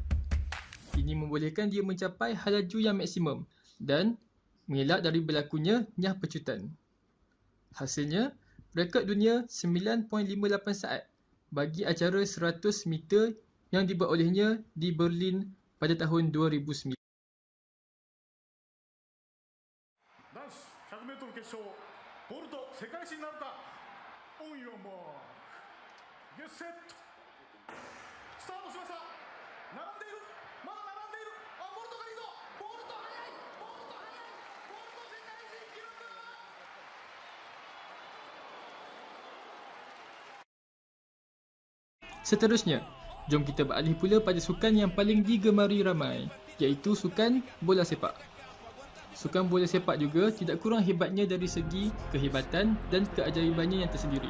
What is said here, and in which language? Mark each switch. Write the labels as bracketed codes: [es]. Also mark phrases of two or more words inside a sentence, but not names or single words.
[ms] Ini membolehkan dia mencapai laju yang maksimum dan mengelak dari berlakunya nyah pecutan. Hasilnya, rekod dunia 9.58 saat bagi acara 100 meter yang dibuat olehnya di Berlin pada tahun 2009. [ja] 男子 100m 決勝ボルト世界新なるか。 [en] On your mark get set スタートしました。 [ja] 並んでいる、まだ並んでいる。ボルトがリード。ボルト速い、ボルト速い、ボルト世界新記録。 [ms] Seterusnya, jom kita beralih pula pada sukan yang paling digemari ramai, iaitu sukan bola sepak. Sukan bola sepak juga tidak kurang hebatnya dari segi kehebatan dan keajaibannya yang tersendiri.